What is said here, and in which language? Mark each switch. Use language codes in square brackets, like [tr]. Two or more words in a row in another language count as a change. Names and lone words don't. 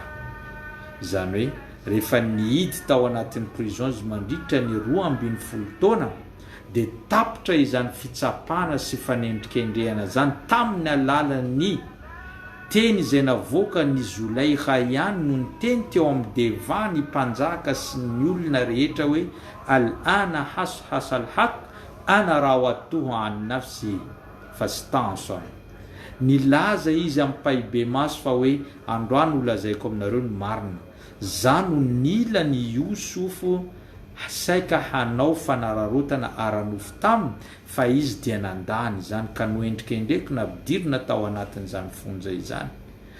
[mg] Izany hoe rehefa nihidy tao anatin'ny prison izy mandritra ny 12 taona dia tapitra izany fitsapana sy fanendrikendrehana zany tamin'ny alalan'ny teny izay navoaka ny Zulaikha ihany no ny teny teo amin'ny devant ny mpanjaka sy ny olona rehetra hoe [ar] الآن حصحص الحق أنا راودته عن نفسه فاستعصم. [mg] Nilaza izy amin'ny pahibe maso fa hoe androany holazaiko aminareo ny marina. Zany no nila ny Yusufu saika hanao fanararotana aranofo taminy fa izy dia nandany izany ka noendrikendreky napidirina tao anatin'izany fonja izany.